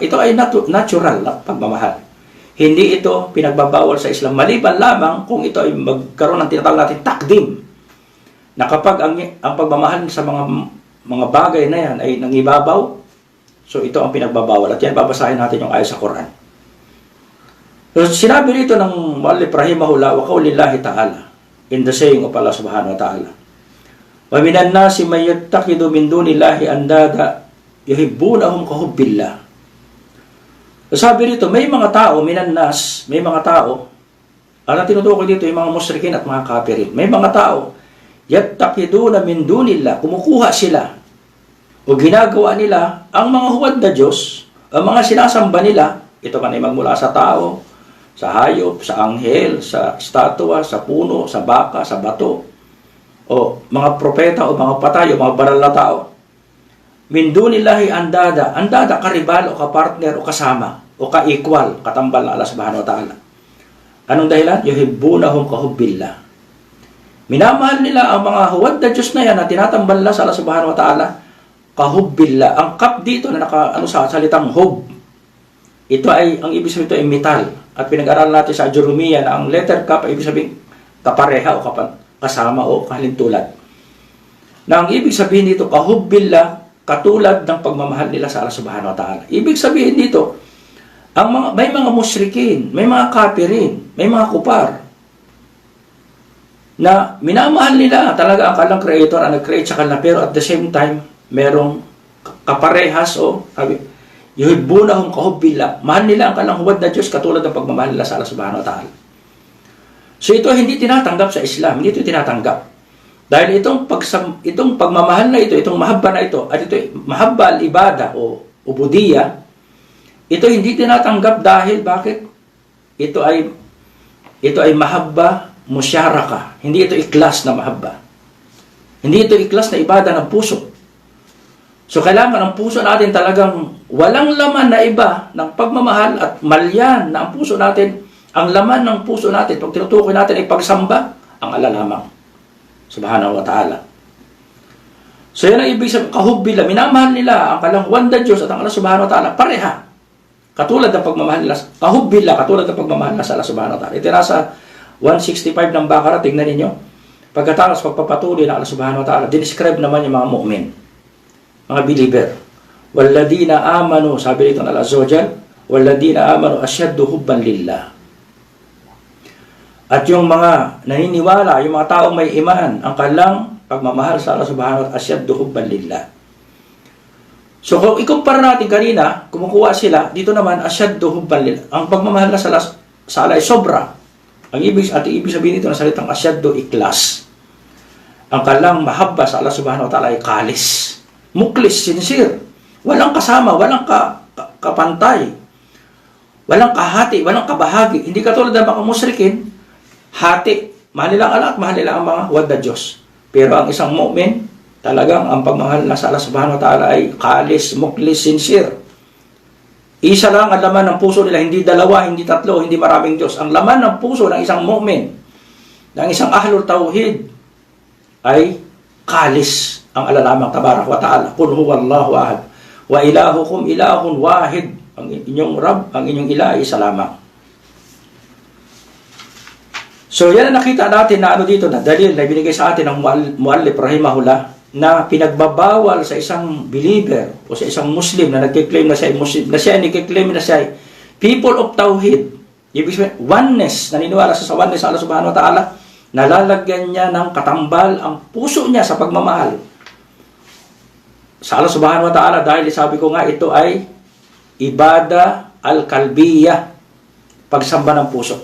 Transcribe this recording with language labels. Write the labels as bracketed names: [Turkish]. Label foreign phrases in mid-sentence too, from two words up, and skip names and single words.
[Filipino] Ito ay natural na pagmamahal. Hindi ito pinagbabawal sa Islam. Maliban lamang kung ito ay magkaroon ng tinatawag natin takdim. Na kapag ang pagmamahal sa mga bagay na yan ay nangibabaw, so ito ang pinagbabawal. At yan, babasahin natin yung ayat sa Quran. So, sinabi rito ng [Arabic] المؤلف رحمه الله وقول الله تعالى, [English] in the saying of [Arabic] Allah سبحانه وتعالى ومن الناس من يتخذ من دون الله أندادا يحبونهم كحب الله. [Filipino] Sabi rito, may mga tao, [Arabic] من الناس, [Filipino] may mga tao, ang tinutukoy dito yung mga musyrikin at mga kafirin. May mga tao, [Arabic] يتخذون من دون الله, [Filipino] kumukuha sila o ginagawa nila ang mga huwad na Diyos, ang mga sinasamba nila, ito man ay magmula sa tao, sa hayop, sa anghel, sa statua, sa puno, sa baka, sa bato, o mga propeta o mga patay o mga banal na tao. [Arabic] من دون الله أندادا, [Filipino] karibal o kapartner o kasama o ka-equal, katambal na Allah [Arabic] سبحانه وتعالى. [Filipino] Anong dahilan? [Arabic] يحبونهم كحب الله. [Filipino] Minamahal nila ang mga huwad na Diyos na yan na tinatambal na sa Allah [Arabic] سبحانه وتعالى كحب الله. [Filipino] Ang kap dito na sa salitang hub, ito ay, ang ibig sabihin ito ay metal. At pinag-aralan natin sa Jurumiya na ang letter kap ay ibig sabihin kapareha o kasama o kalintulad. Na ang ibig sabihin dito, kahubbillah, katulad ng pagmamahal nila sa Allah [Arabic] سبحانه وتعالى. [Filipino] Ibig sabihin dito, may mga musyrikin, may mga kafirin, may mga kupar, na minamahal nila talaga ang kanilang creator, ang nag-create sa kanila, pero [English] at the same time, [Filipino] merong kaparehas o [Arabic] يحبونهم كحب الله. [Filipino] Mahal nila ang kanilang huwad na Diyos katulad ng pagmamahal nila sa Allah [Arabic] سبحانه وتعالى. [Filipino] So ito hindi tinatanggap sa Islam, hindi ito tinatanggap. Dahil itong pagmamahal na ito, itong mahabba na ito, at ito [Arabic] محبة العبادة [Filipino] o ubudiyya, ito hindi tinatanggap dahil bakit? Ito ay [Arabic] محبة مشاركة. [Filipino] Hindi ito ikhlas na mahabba. Hindi ito ikhlas na ibada ng puso. So kailangan ang puso natin talagang walang laman na iba ng pagmamahal at malyan na ang puso natin, ang laman ng puso natin, pag tinutukoy natin ay pagsamba, ang ala lamang. [Arabic] سبحانه وتعالى. [Filipino] So yan ang ibig sabihin, kahubbila, minamahal nila ang kalangwan na Diyos at ang Allah [Arabic] سبحانه وتعالى, [Filipino] pareha. Katulad ng pagmamahal nila, kahubbila, katulad ng pagmamahal nila sa Allah [Arabic] سبحانه وتعالى. [Filipino] Ito nasa 165 ng Baqarah, tingnan ninyo. Pagkatapos pagpapatuloy ng Allah [Arabic] سبحانه وتعالى, [Filipino] dinescribe naman yung mga mu'min, mga believer. [Arabic] والذين آمنوا, [Filipino] sabi dito ng Allah [Arabic] عز وجل والذين آمنوا أشد حبا لله. [Filipino] At yung mga naniniwala, yung mga taong may iman, ang kanilang pagmamahal sa Allah [Arabic] سبحانه وتعالى أشد حبا لله. [Filipino] So kung ikumpara natin kanina, kumukuha sila, dito naman [Arabic] أشد حبا لله. [Filipino] Ang pagmamahal na sa Allah ay sobra. Ang ibig sabihin nito ng salitang asyaddu, ikhlas. Ang kanilang mahabba sa Allah [Arabic] سبحانه وتعالى [Filipino] ay kalis. Muklis, sincere. Walang kasama, walang kapantay. Walang kahati, walang kabahagi. Hindi katulad ng mga musrikin, hati. Mahal nila ang Allah at mahal nila ang mga wad na Diyos. Pero ang isang mu'min, talagang ang pagmahal na sa Allah [Arabic] سبحانه وتعالى [Filipino] ay kalis, muklis, sincere. Isa lang ang laman ng puso nila, hindi dalawa, hindi tatlo, hindi maraming Diyos. Ang laman ng puso ng isang mu'min, ng isang [Arabic] أهل التوحيد, [Filipino] ay kalis. Ang ala lamang [Arabic] تبارك وتعالى قل هو الله أحد. وإلهكم إله واحد. [Filipino] Ang inyong Rab, ang inyong ilah ay isa lamang. So yan ang nakita natin na dito na dalil na binigay sa atin ng [Arabic] المؤلف رحمه الله [Filipino] na pinagbabawal sa isang believer o sa isang Muslim na nagkiklaim na siya ay Muslim, na siya ay nagkiklaim na siya ay [English] people of Tawhid. [Filipino] Ibig sabihin, oneness, naniniwala sa oneness sa Allah [Arabic] سبحانه وتعالى, [Filipino] nalalagyan niya ng katambal ang puso niya sa pagmamahal sa Allah [Arabic] سبحانه وتعالى, [Filipino] dahil sabi ko nga ito ay [Arabic] عبادة القلبية, [Filipino] pagsamba ng puso.